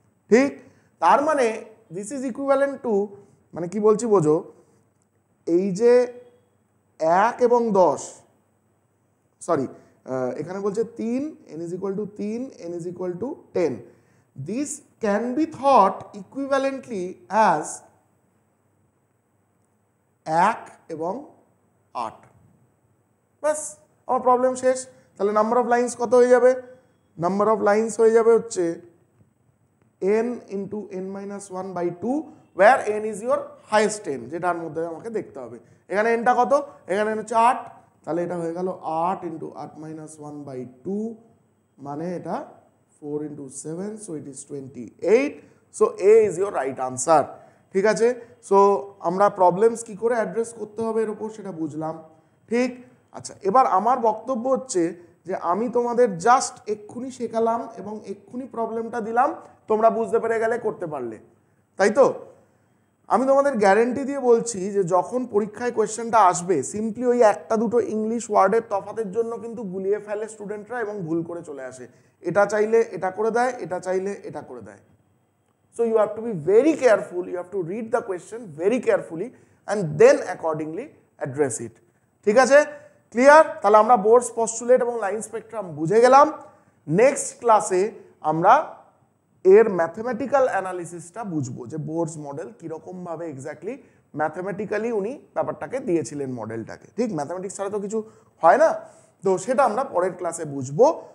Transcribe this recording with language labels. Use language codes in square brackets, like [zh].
[bn] ঠিক, তার মানে দিস ইজ ইকুইভ্যালেন্ট টু, মানে কি বলছি বোঝো, এই যে 1 এবং 10, সরি এখানে বলছে 3, n = 3, n = 10, [en] this can be thought equivalently as [bn] 1 এবং 8। বাস, আমার প্রবলেম শেষ। তাহলে নাম্বার অফ লাইন্স কত হয়ে যাবে? নাম্বার অফ লাইন্স হয়ে যাবে হচ্ছে n × n-1/2, [en] where n is your highest n, [bn] যেটার মধ্যে আমাকে দেখতে হবে। এখানে nটা কত? এখানে n হচ্ছে 8, তাহলে এটা হয়ে গেল 8 × 8-1/2, মানে এটা 4 × 7, [en] so it is 28, so A is your right answer। [bn] ঠিক আছে, সো আমরা প্রবলেমস কি করে অ্যাড্রেস করতে হবে এর উপর সেটা বুঝলাম। ঠিক, আচ্ছা, এবার আমার বক্তব্য হচ্ছে যে আমি তোমাদের জাস্ট এক্ষুনি শেখালাম এবং এক্ষুনি প্রবলেমটা দিলাম, তোমরা বুঝতে পেরে গেলে, করতে পারলে, তাই তো? আমি তোমাদের গ্যারেন্টি দিয়ে বলছি যে যখন পরীক্ষায় কোয়েশ্চেনটা আসবে, সিম্পলি ওই একটা দুটো ইংলিশ ওয়ার্ডের তফাতের জন্য কিন্তু গুলিয়ে ফেলে স্টুডেন্টরা এবং ভুল করে চলে আসে। এটা চাইলে এটা করে দেয়, এটা চাইলে এটা করে দেয়। [en] So you have to be very careful, you have to read the question very carefully and then accordingly address it। [bn] ঠিক আছে, ক্লিয়ার? তাহলে আমরা বোর্ডস পস্টুলেট এবং লাইন স্পেকট্রাম বুঝে গেলাম। নেক্সট ক্লাসে আমরা এর ম্যাথমেটিক্যাল অ্যানালিসিসটা বুঝবো, যে বোর্ডস মডেল কীরকমভাবে এক্স্যাক্টলি ম্যাথমেটিক্যালি উনি ব্যাপারটাকে দিয়েছিলেন মডেলটাকে। ঠিক, ম্যাথমেটিক্স ছাড়া তো কিছু হয় না, তো সেটা আমরা পরের ক্লাসে বুঝবো।